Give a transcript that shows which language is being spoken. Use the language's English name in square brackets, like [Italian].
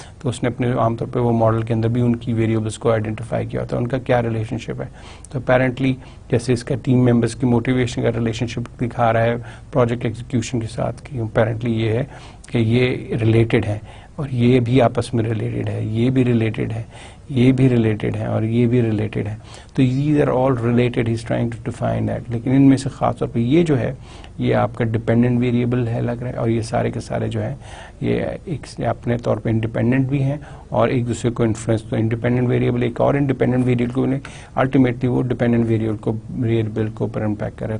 [Urdu] تو اس نے اپنے عام طور پہ وہ ماڈل کے اندر بھی ان کی ویریبلس کو آئیڈینٹیفائی کیا ہوتا ہے, ان کا کیا ریلیشن شپ ہے. تو اپیرنٹلی جیسے اس کا ٹیم ممبرس کی موٹیویشن کا ریلیشن شپ دکھا رہا ہے پروجیکٹ ایگزیکیوشن کے ساتھ, کہ اپیرنٹلی یہ ہے کہ یہ ریلیٹڈ ہے, اور یہ بھی آپس میں ریلیٹڈ ہے, یہ بھی ریلیٹڈ ہے, یہ بھی ریلیٹڈ ہے, اور یہ بھی ریلیٹڈ ہے. [English] تو these are all related, he is trying to define that. [Urdu] لیکن ان میں سے خاص طور پہ یہ جو ہے یہ آپ کا ڈپینڈنٹ ویریبل ہے لگ رہا ہے, اور یہ سارے کے سارے جو ہیں یہ ایک اپنے طور پہ انڈیپینڈنٹ بھی ہیں اور ایک دوسرے کو انفلوئنس. تو انڈیپینڈنٹ ویریبل ایک اور انڈیپینڈنٹ ویریبل کو الٹیمیٹلی وہ ڈیپینڈنٹ ویریبل کو پر امپیکٹ کر رہا ہے.